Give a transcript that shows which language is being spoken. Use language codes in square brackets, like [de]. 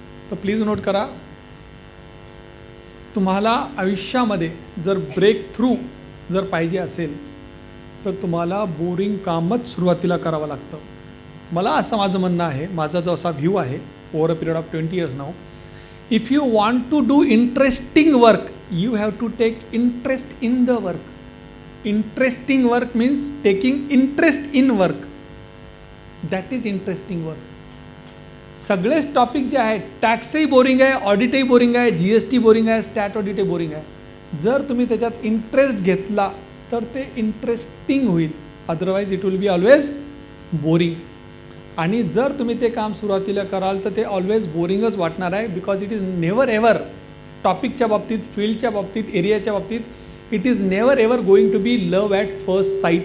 [mr] तर please note करा, तुम्हाला आयुष्यामध्ये जर ब्रेक थ्रू जर पाहिजे असेल तर तुम्हाला बोरिंग कामच सुरुवातीला करावं लागतं. मला असं माझं म्हणणं आहे, माझा जो असा व्ह्यू आहे [en] Over a period of 20 years now, if you want to do interesting work you have to take interest in the work. Interesting work means taking interest in work, that is interesting work. [mr] सगळेच topic जे आहेत, टॅक्सही boring आहे, ऑडिटही boring आहे, GST boring आहे, stat ऑडिटही boring आहे. जर तुम्ही त्याच्यात इंटरेस्ट घेतला तर ते इंटरेस्टिंग होईल, [en] Otherwise it will be always boring. [mr] आणि जर तुम्ही ते काम सुरुवातीला कराल तर ते ऑलवेज बोरिंगच वाटणार आहे, [en] because it is never ever [mr] टॉपिकच्या बाबतीत, फील्डच्या बाबतीत, एरियाच्या बाबतीत, [en] It is never ever going to be love at first sight.